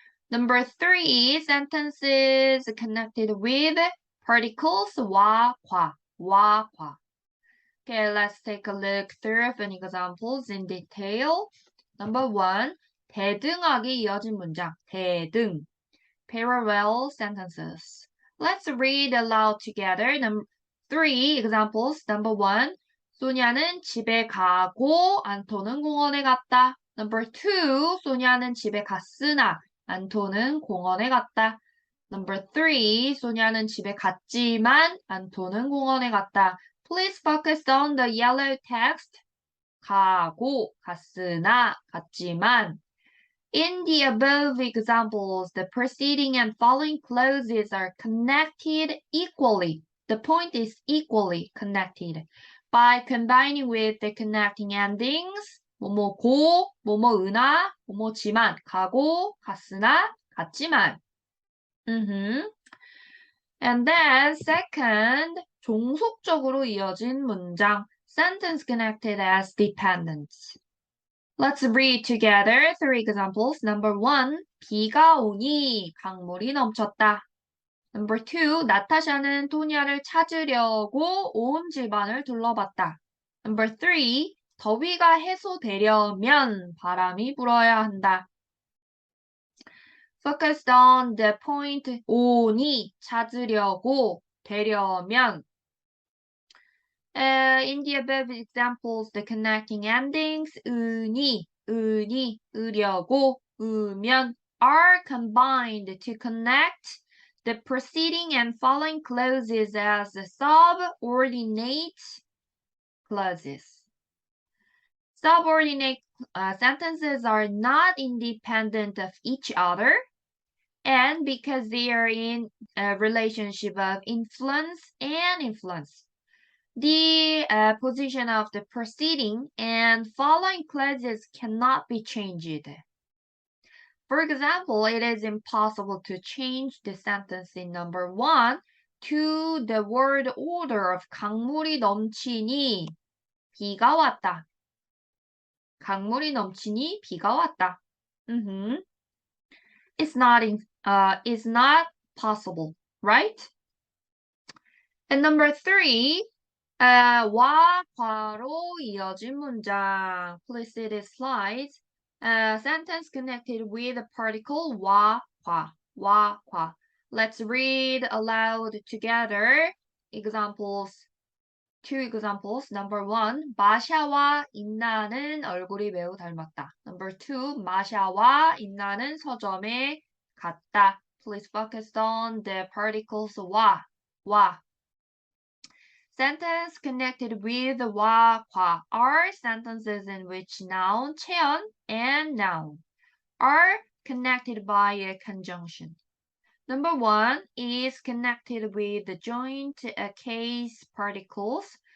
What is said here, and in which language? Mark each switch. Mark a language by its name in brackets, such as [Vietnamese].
[English] Number three, sentences connected with particles 와, 과, 와, 과. Okay, let's take a look through an examples in detail. Number one, [Korean] 대등하게 이어진 문장. [English] 대등. Parallel sentences. Let's read aloud together. Three examples. Number one, [Korean] 소냐는 집에 가고 안토는 공원에 갔다. [English] Number two, [Korean] 소냐는 집에 갔으나 안토는 공원에 갔다. [English] Number three, [Korean] 소냐는 집에 갔지만 안토는 공원에 갔다. [English] Please focus on the yellow text. [Korean] 가고, 갔으나, 갔지만. [English] In the above examples, the preceding and following clauses are connected equally. The point is equally connected by combining with the connecting endings. [Korean] 뭐뭐고, 뭐뭐으나, 뭐뭐지만, 가고, 갔으나, 갔지만. [English] And then second, [Korean] 종속적으로 이어진 문장. [English] Sentence connected as dependents. Let's read together three examples. Number one, [Korean] 비가 오니 강물이 넘쳤다. [English] Number two, [Korean] 나타샤는 토니아를 찾으려고 온 집안을 둘러봤다. [English] Number three, [Korean] 더위가 해소되려면 바람이 불어야 한다. [English] Focused on the point [Korean] 오니, 찾으려고, 되려면. [English] In the above examples, the connecting endings 은이, 으려고, 으면 are combined to connect the preceding and following clauses as subordinate clauses. Subordinate sentences are not independent of each other, and because they are in a relationship of influence and influence, the position of the preceding and following clauses cannot be changed. For example, it is impossible to change the sentence in number one to the word order of [Korean] 강물이 넘치니 비가 왔다. 강물이 넘치니 비가 왔다. [English] It's not possible, right? And number three, [Korean] 와, 과로 이어진 문장. [English] Please see this slide. Sentence connected with a particle 와, 과, 와, 과. Let's read aloud together. Examples. Two examples. Number one, [Korean] 마샤와 인나는 얼굴이 매우 닮았다. [English] Number two, [Korean] 마샤와 인나는 서점에 갔다. [English] Please focus on the particles 와, 와. Sentence connected with 와, 과 are sentences in which noun, 체언, and noun are connected by a conjunction. Number one is connected with the joint case particles.